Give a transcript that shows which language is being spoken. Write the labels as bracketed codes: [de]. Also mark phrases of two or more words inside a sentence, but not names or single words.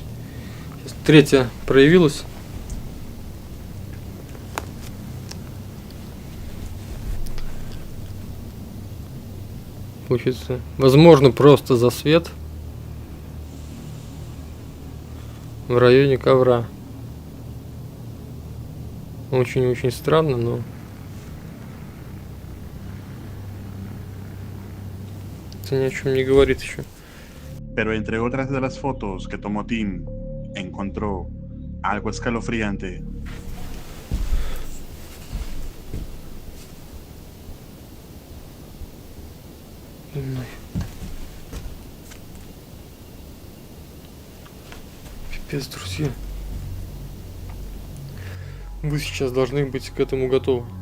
[ru] Сейчас третья проявилась. Получится, возможно, просто засвет в районе ковра. Очень-очень странно, но это ни о чем не говорит еще. [es] Pero entre otras de las fotos que tomó Tim, encontró algo escalofriante. [ru] Пипец, друзья. Вы сейчас должны быть к этому готовы.